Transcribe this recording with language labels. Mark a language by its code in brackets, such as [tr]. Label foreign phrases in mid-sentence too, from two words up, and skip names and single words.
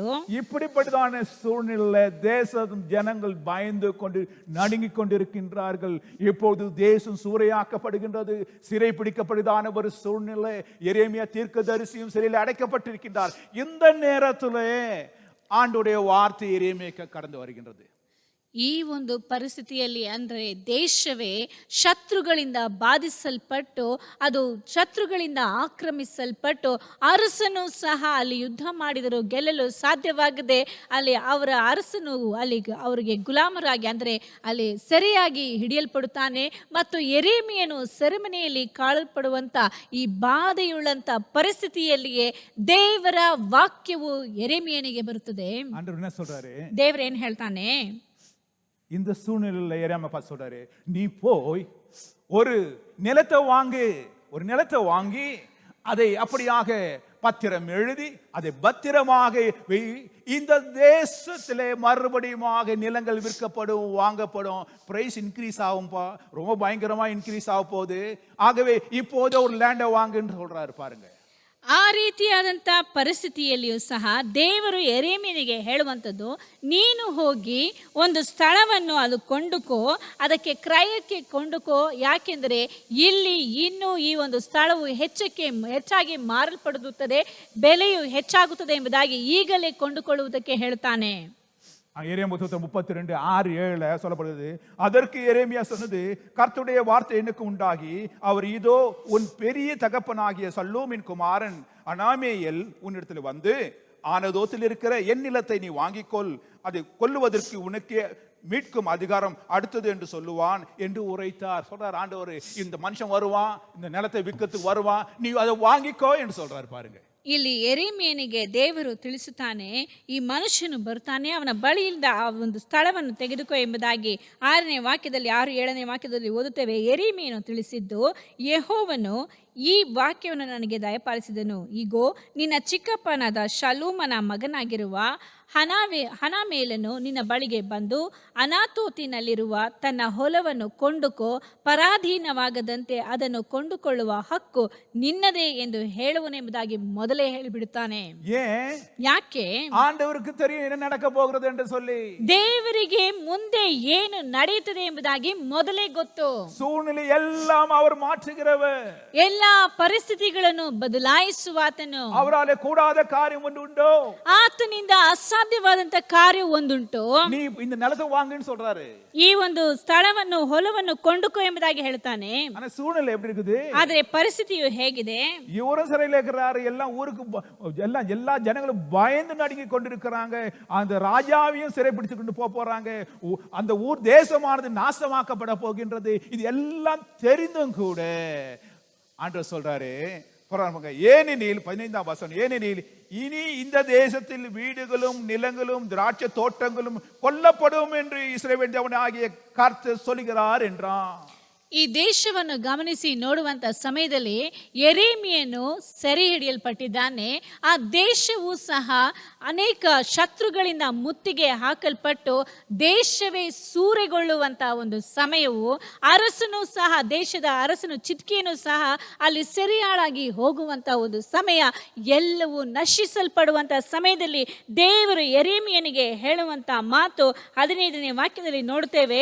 [ta] இப்படிப்பட்டதான சூழ்நிலை தேசம் ஜனங்கள் பயந்து கொண்டு நடுங்கிக் கொண்டிருக்கின்றார்கள். இப்போது தேசம் சூறையாக்கப்படுகின்றது, சிறை பிடிக்கப்படுதான ஒரு சூழ்நிலை. எரேமியா தீர்க்கதரிசியும் சிறையில் அடைக்கப்பட்டிருக்கின்றார். இந்த நேரத்திலே ஆண்டுடைய வார்த்தை எரேமியாக்கு கடந்து வருகின்றது. [kn] ಈ ಒಂದು ಪರಿಸ್ಥಿತಿಯಲ್ಲಿ ಅಂದರೆ ದೇಶವೇ ಶತ್ರುಗಳಿಂದ ಬಾಧಿಸಲ್ಪಟ್ಟು ಅದು ಶತ್ರುಗಳಿಂದ ಆಕ್ರಮಿಸಲ್ಪಟ್ಟು ಅರಸನು ಸಹ ಅಲ್ಲಿ ಯುದ್ಧ ಮಾಡಿದರೂ ಗೆಲ್ಲಲು ಸಾಧ್ಯವಾಗದೆ ಅಲ್ಲಿ ಅವರ ಅರಸನು ಅಲ್ಲಿ ಅವರಿಗೆ ಗುಲಾಮರಾಗಿ ಅಂದರೆ ಅಲ್ಲಿ ಸೆರೆಯಾಗಿ ಹಿಡಿಯಲ್ಪಡುತ್ತಾನೆ ಮತ್ತು ಯೆರೆಮೀಯನು ಸೆರೆಮನೆಯಲ್ಲಿ ಕಾಳಲ್ಪಡುವಂಥ ಈ ಬಾಧೆಯುಳ್ಳಂಥ ಪರಿಸ್ಥಿತಿಯಲ್ಲಿಯೇ ದೇವರ ವಾಕ್ಯವು ಯೆರೆಮೀಯನಿಗೆ ಬರುತ್ತದೆ. [ta] ஆண்டவர் என்ன சொல்றாரு? [kn] ದೇವರೇನು ಹೇಳ್ತಾನೆ? [ta] இந்த சூழ்நிலையில் எரேமியா சொல்றாரு, நீ போய் ஒரு நிலத்தை வாங்கி அதை அப்படியாக பத்திரம் எழுதி அதை பத்திரமாக இந்த தேசத்திலே மறுபடியுமாக நிலங்கள் விற்கப்படும், வாங்கப்படும், [en] price increase [ta] ஆகும்பா, ரொம்ப பயங்கரமா இன்க்ரீஸ் ஆக போகுது. ஆகவே இப்போது ஒரு லேண்டை வாங்குன்னு சொல்றாரு பாருங்க. [kn] ಆ ರೀತಿಯಾದಂಥ ಪರಿಸ್ಥಿತಿಯಲ್ಲಿಯೂ ಸಹ ದೇವರು ಯೆರೆಮೀಯನಿಗೆ ಹೇಳುವಂಥದ್ದು, ನೀನು ಹೋಗಿ ಒಂದು ಸ್ಥಳವನ್ನು ಅದು ಕೊಂಡುಕೋ, ಅದಕ್ಕೆ ಕ್ರಯಕ್ಕೆ ಕೊಂಡುಕೋ, ಯಾಕೆಂದರೆ ಇಲ್ಲಿ ಇನ್ನೂ ಈ ಒಂದು ಸ್ಥಳವು ಹೆಚ್ಚಾಗಿ ಮಾರಲ್ಪಡುತ್ತದೆ, ಬೆಲೆಯು ಹೆಚ್ಚಾಗುತ್ತದೆ ಎಂಬುದಾಗಿ ಈಗಲೇ ಕೊಂಡುಕೊಳ್ಳುವುದಕ್ಕೆ ಹೇಳ್ತಾನೆ. [ta] எரேமியா 32:6-7 சொல்லப்படுகிறது. அதற்கு எரேமியா சொன்னது, கர்த்தருடைய வார்த்தை எனக்கு உண்டாகி, அவர் இதோ உன் பெரிய தகப்பனாகிய சல்லூமின் குமாரன் அனாமேயேல் உன்னிடத்தில் வந்து, ஆனதோத்தில் இருக்கிற என் நிலத்தை நீ வாங்கிக்கொள், அதை கொல்லுவதற்கு உனக்கு மீட்கும் அதிகாரம் அடுத்தது என்று சொல்லுவான் என்று உரைத்தார். சொல்றார் ஆண்டவர், இந்த மனுஷன் வருவான், இந்த நிலத்தை விற்கிறதுக்கு வருவான், நீ அதை வாங்கிக்கோ என்று சொல்றாரு பாருங்க. [kn] ಇಲ್ಲಿ ಯೆರೆಮೀಯನಿಗೆ ದೇವರು ತಿಳಿಸುತ್ತಾನೆ, ಈ ಮನುಷ್ಯನು ಬರ್ತಾನೆ, ಅವನ ಬಳಿಯಿಂದ ಆ ಒಂದು ಸ್ಥಳವನ್ನು ತೆಗೆದುಕೋ ಎಂಬುದಾಗಿ 6ನೇ ವಾಕ್ಯದಲ್ಲಿ 6-7ನೇ ವಾಕ್ಯದಲ್ಲಿ ಓದುತ್ತೇವೆ. ಯೆರೆಮೀಯನು ತಿಳಿಸಿದ್ದು, ಯೆಹೋವನು ಈ ವಾಕ್ಯವನ್ನು ನನಗೆ ದಯಪಾಲಿಸಿದನು, ಈಗೋ ನಿನ್ನ ಚಿಕ್ಕಪ್ಪನಾದ ಶಲ್ಲೂಮನ ಮಗನಾಗಿರುವ ಹನಾಮೇಲನು ನಿನ್ನ ಬಳಿಗೆ ಬಂದು ಅನಾತೋತಿನಲ್ಲಿರುವ ತನ್ನ ಹೊಲವನ್ನು ಕೊಂಡುಕೋ, ಪರಾಧೀನವಾಗದಂತೆ ಅದನ್ನು ಕೊಂಡುಕೊಳ್ಳುವ ಹಕ್ಕು ನಿನ್ನದೇ ಎಂದು ಹೇಳುವನೆಂಬುದಾಗಿ ಮೊದಲೇ ಹೇಳಿಬಿಡುತ್ತಾನೆ. ಯಾಕೆ? [ta] ஆண்டவருக்கு தெரியும் என்ன நடக்க போகிறது என்று சொல்லி. [kn] ದೇವರಿಗೆ ಮುಂದೆ ಏನು ನಡೆಯುತ್ತದೆ ಎಂಬುದಾಗಿ ಮೊದಲೇ ಗೊತ್ತು. [ta] சூழ்நிலை எல்லாம் அவர் மாற்றுகிறவர், [kn] ಎಲ್ಲಾ ಪರಿಸ್ಥಿತಿಗಳನ್ನು ಬದಲಾಯಿಸುವಾತನು. [ta] அவராலே கூடாத காரியம் ஒன்று உண்டோ? [kn] ಆತನಿಂದ ಅಸಾಧ್ಯವಾದಂತ ಕಾರ್ಯ ಒಂದುಂಟು. [ta] நீ இந்த நிலத்தை வாங்குன்னு சொல்றாரு, [kn] ಈ ಒಂದು ಸ್ಥಳವನ್ನು ಹೊಲವನ್ನು ಕೊಂಡುಕೋ ಎಂಬುದಾಗಿ ಹೇಳ್ತಾನೆ. [ta] ஆனா சூழ்நிலை எப்படி இருக்குது? [kn] ಆದ್ರೆ ಪರಿಸ್ಥಿತಿಯು ಹೇಗಿದೆ? [ta] இவரும் சிறையில் இருக்கிறாரு, எல்லாம் ஊருக்கு எல்லா ஜனங்களும் பயந்து நடுங்கி கொண்டிருக்கிறாங்க, அந்த ராஜாவையும் சிறைப்பிடித்து கொண்டு போறாங்க, அந்த ஊர் தேசமானது நாசமாக்கப்பட போகின்றது. இது எல்லாம் தெரிந்தும் கூட ஆண்டவர் சொல்றாரு, ஏனெனில் 15ஆம் வசனம், ஏனெனில் இனி இந்த தேசத்தில் வீடுகளும் நிலங்களும் திராட்சை தோட்டங்களும் கொல்லப்படும் என்று இஸ்ரவேல் தேவனாகிய கர்த்தர் சொல்கிறார் என்றான். [kn] ಈ ದೇಶವನ್ನು ಗಮನಿಸಿ ನೋಡುವಂತ ಸಮಯದಲ್ಲಿ ಯೆರೆಮೀಯನು ಸೆರೆ ಹಿಡಿಯಲ್ಪಟ್ಟಿದ್ದಾನೆ. ಆ ದೇಶವು ಸಹ ಅನೇಕ ಶತ್ರುಗಳಿಂದ ಮುತ್ತಿಗೆ ಹಾಕಲ್ಪಟ್ಟು ದೇಶವೇ ಸೂರೆಗೊಳ್ಳುವಂತ ಒಂದು ಸಮಯವು, ಅರಸನು ಸಹ ದೇಶದ ಅರಸನು ಚಿದ್ಕೀಯನು ಸಹ ಅಲ್ಲಿ ಸೆರೆಯಾಳಾಗಿ ಹೋಗುವಂತ ಒಂದು ಸಮಯ, ಎಲ್ಲವೂ ನಶಿಸಲ್ಪಡುವಂತ ಸಮಯದಲ್ಲಿ ದೇವರು ಯೆರೆಮೀಯನಿಗೆ ಹೇಳುವಂತ ಮಾತು 15ನೇ ವಾಕ್ಯದಲ್ಲಿ ನೋಡುತ್ತೇವೆ.